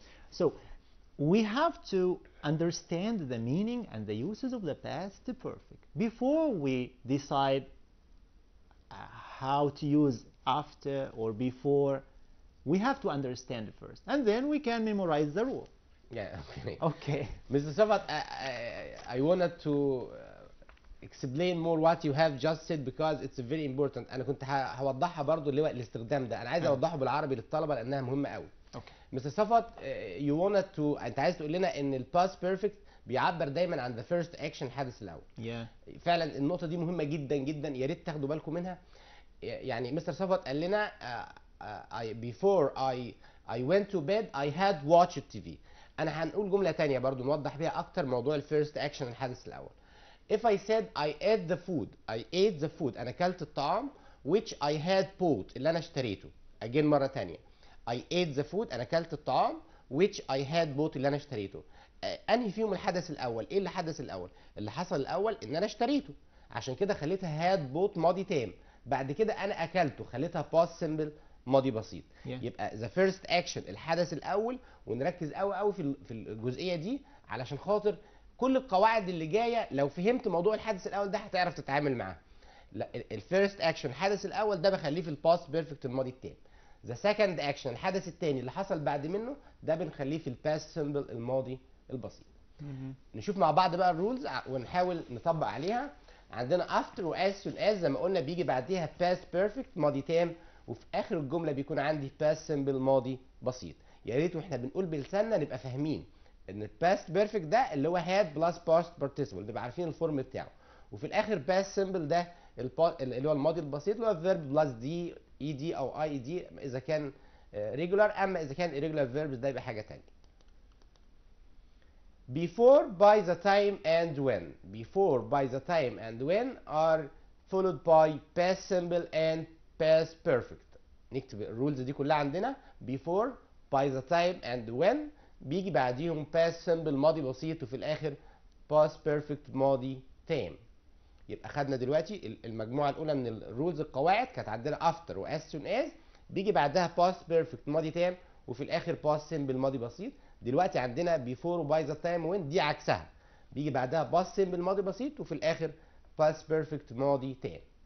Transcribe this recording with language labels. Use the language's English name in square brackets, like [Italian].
[English] So we have to understand the meaning and the uses of the past perfect before we decide how to use after or before. We have to understand it first, and then we can memorize the rule. Yeah, okay. Okay. Mr. صفوت, I wanted to explain more what you have just said because it's very important. [Arabic] أنا كنت هوضحها برضو اللي هو الاستخدام ده. أنا عايز أوضحه بالعربي للطلبة لأنها مهمة قوي. [English] Okay. Mr. [Arabic] صفوت, [English] you wanted to [Arabic] أنت عايز تقول لنا إن الباست بيرفكت بيعبر دايما عن [English] the first action [Arabic] الحدث الأول. [English] Yeah. [Arabic] فعلا النقطة دي مهمة جدا جدا، يا ريت تاخدوا بالكم منها. يعني مستر صفوت قال لنا [English] before I went to bed I had watched TV. [Arabic] أنا هنقول جملة تانية برضو نوضح بيها أكتر موضوع الفيرست أكشن الحدث الأول. [English] If I said I ate the food [Arabic] أنا أكلت الطعام [English] which I had bought [Arabic] اللي أنا اشتريته. Again مرة تانية. [English] I ate the food [Arabic] أنا أكلت الطعام [English] which I had bought [Arabic] اللي أنا اشتريته. أنهي فيهم الحدث الأول؟ إيه اللي حدث الأول؟ اللي حصل الأول إن أنا اشتريته، عشان كده خليتها had bought ماضي تام. بعد كده أنا أكلته خليتها past simple ماضي بسيط. [English] Yeah. [Arabic] يبقى [English] the first action [Arabic] الحدث الأول، ونركز قوي قوي في الجزئية دي علشان خاطر كل القواعد اللي جاية لو فهمت موضوع الحدث الأول ده هتعرف تتعامل معاه. الفيرست اكشن الحدث الأول ده بخليه في الباست بيرفكت الماضي التام. ذا سكند اكشن الحدث الثاني اللي حصل بعد منه ده بنخليه في الباست سمبل الماضي البسيط. نشوف مع بعض بقى الرولز ونحاول نطبق عليها. عندنا after و as soon as زي ما قلنا بيجي بعديها past perfect ماضي تام، وفي اخر الجمله بيكون عندي past simple ماضي بسيط. يا ريت واحنا بنقول بلساننا نبقى فاهمين ان past perfect ده اللي هو had plus past participle، نبقى عارفين الفورم بتاعه. وفي الاخر past simple ده اللي هو الماضي البسيط اللي هو verb plus d ed او ied اذا كان regular، اما اذا كان irregular verbs ده يبقى حاجه ثانيه. [English] Before, by the time, and when. Before, by the time, and when are followed by past simple and past perfect. [Arabic] نكتب الرولز دي كلها عندنا. [English] Before, by the time, and when [Arabic] بيجي بعديهم [English] past simple ماضي بسيط، [Arabic] وفي الآخر [English] past perfect ماضي تام. [Arabic] يبقى خدنا دلوقتي المجموعة الأولى من الرولز القواعد كانت عندنا after و as soon as بيجي بعدها past perfect ماضي تام، وفي الآخر past simple ماضي بسيط. دلوقتي عندنا before و by the time when دي عكسها، بيجي بعدها past simple ماضي بسيط وفي الآخر past perfect ماضي تام.